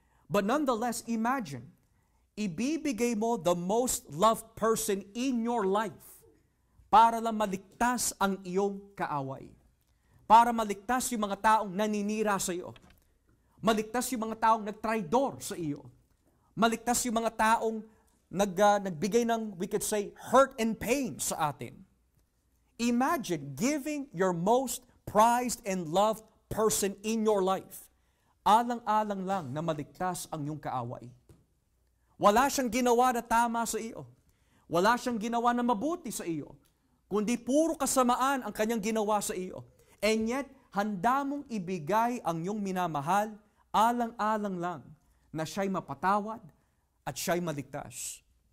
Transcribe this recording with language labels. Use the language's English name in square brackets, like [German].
[English] But nonetheless, imagine, [Filipino] ibibigay mo [English] the most loved person in your life [Filipino] para lang maligtas ang iyong kaaway. Para maligtas yung mga taong naninira sa iyo. Maligtas yung mga taong nagtraidor sa iyo. Maligtas yung mga taong nagbigay ng, [English] we could say, hurt and pain [Filipino] sa atin. [English] Imagine giving your most prized and loved person in your life. [Filipino] Alang-alang lang na maligtas ang iyong kaaway. Wala siyang ginawa na tama sa iyo. Wala siyang ginawa na mabuti sa iyo. Kundi puro kasamaan ang kanyang ginawa sa iyo. [English] And yet, [Filipino] handa mong ibigay ang iyong minamahal, alang-alang lang na siya'y mapatawad at siya'y maligtas.